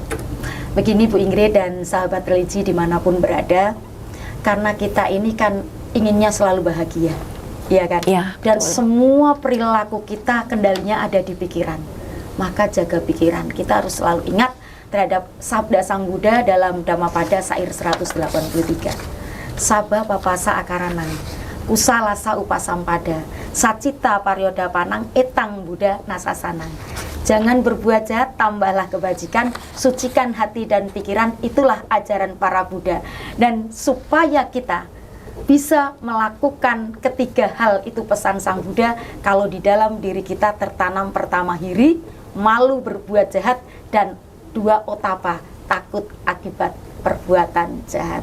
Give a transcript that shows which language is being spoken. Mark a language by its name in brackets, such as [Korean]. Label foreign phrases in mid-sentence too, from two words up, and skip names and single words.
[Indonesian] Begini Bu Ingrid dan sahabat religi dimanapun berada, karena kita ini kan inginnya selalu bahagia, ya kan? Iya, Dan betul. semua perilaku kita kendalinya ada di pikiran. Maka jaga pikiran. Kita harus selalu ingat terhadap sabda Sang Buddha dalam Dhammapada Sair 183. [Pali] Sabha papasa akaranang, usalasa upasampada, sacita paryoda panang, etang Buddha nasasanang. [Indonesian] Jangan berbuat jahat, tambahlah kebajikan, sucikan hati dan pikiran, itulah ajaran para Buddha. Dan supaya kita bisa melakukan ketiga hal itu pesan Sang Buddha, kalau di dalam diri kita tertanam pertama hiri, malu berbuat jahat, dan 2 otapa, takut akibat perbuatan jahat.